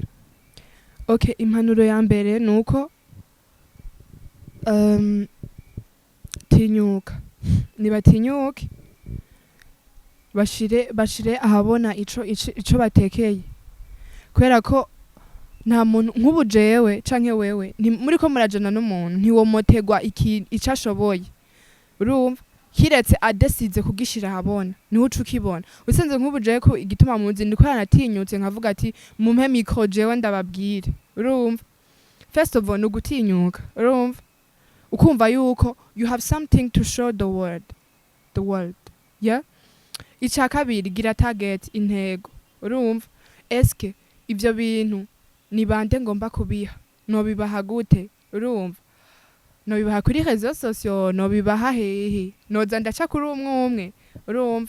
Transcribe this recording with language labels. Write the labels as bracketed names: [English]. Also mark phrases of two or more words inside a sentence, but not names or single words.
[Rundi] Okay, impanuro ya mbere nuko tinyuka, nibatinyuke bashire ahabona ico batekeye, kubera ko nta muntu nk'ubu jewe canke wewe muri ko murajana n'umuntu ntiwomotegwa ico ashoboye, urumva kiretse adesize kugishira ahabona niho uca ukibona. Usenze nk'ubu jewe ko igituma muzi ndiko yanatinyutse nkavuga ati mumpe micro jewe ndababwire, urumva [English] first of all [Rundi] nugutinyuka, urumva ukumva yuko [English] you have something to show the world. [Rundi] Ica kabiri gira target, intego, urumva eske ivyo bintu ni bande ngomba kubiha, no bibaha gute, urumva no bibaha kuri [French] réseaux sociaux, [Rundi] no bibaha hehe, noza ndaca kuri umwe, urumva.